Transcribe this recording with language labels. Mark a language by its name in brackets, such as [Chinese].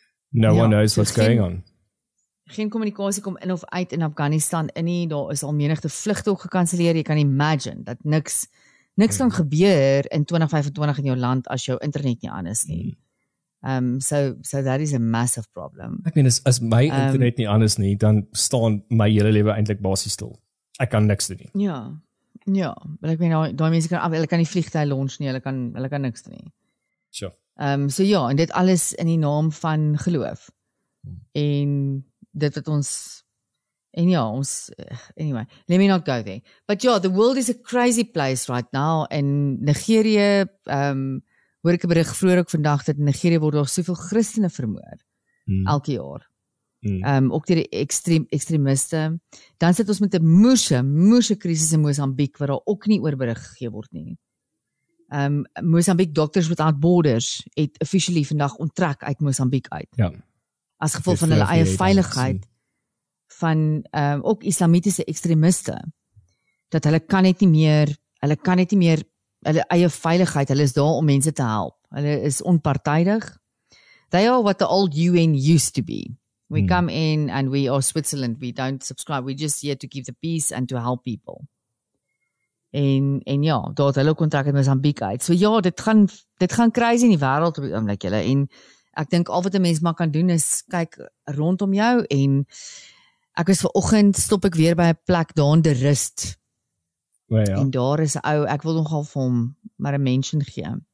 [English] No one knows what's going on. [Afrikaans] Geen kommunikasie kom in of uit in Afghanistan in nie. Daar is al menigte vlugte ook gekanselleer. Jy kan imagine dat niks kan gebeur in 2025 in jou land as jou internet nie aan is nie. [English] So that is a massive problem. [Afrikaans] Ek meen as my internet nie aan is nie, dan staan my hele lewe eintlik basies stil. Ek kan niks doen nie. Ja, maar ek meen daai mense kan hulle kan nie vliegtuie launch nie, hulle kan niks doen nie. [English] Sure. [Afrikaans] So ja, en dit alles in die naam van geloof. En dit wat ons anyway, [English] let me not go there. But yeah, the world is a crazy place right now. [Afrikaans] En Nigerië, hoor ek 'n berig vroeër ook vandag dat in Nigerië word daar soveel Christene vermoor elke jaar. Ook deur die ekstremiste. Dan sit ons met 'n moerse krisis in Mosambiek wat daar ook nie oor berig gegee word nie. Mosambiek Doctors Without Borders het officially vandag onttrek uit Mosambiek uit. Ja. As gevolg van hulle eie veiligheid van ook islamitiese ekstremiste. Dat hulle kan net nie meer hulle eie veiligheid, hulle is daar om mense te help. Hulle is onpartydig. [English] They are what the old UN used to be. We come in and we are Switzerland. We don't subscribe. We're just here to keep the peace and to help people. [Afrikaans] En ja, daar het hulle kontrak met Mosambiek uit. So ja, dit gaan crazy in die wêreld op die oomblik julle. En ek dink al wat 'n mens maar kan doen is kyk rondom jou. En ek was vanoggend stop ek weer by 'n plek daar in De Rust. Ja. En daar is 'n ou, ek wil nogal vir hom maar 'n mention gee.